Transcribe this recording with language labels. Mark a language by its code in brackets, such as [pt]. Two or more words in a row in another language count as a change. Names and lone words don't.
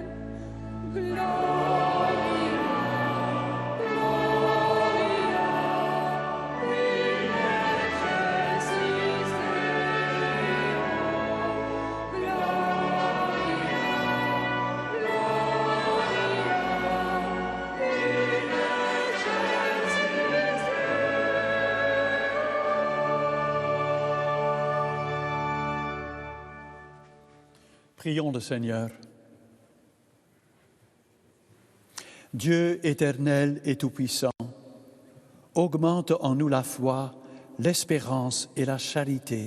[la] Gloria, Gloria, in excelsis Deo. Gloria, Gloria, in [fr] Prions le Seigneur. Dieu éternel et tout-puissant, augmente en nous la foi, l'espérance et la charité.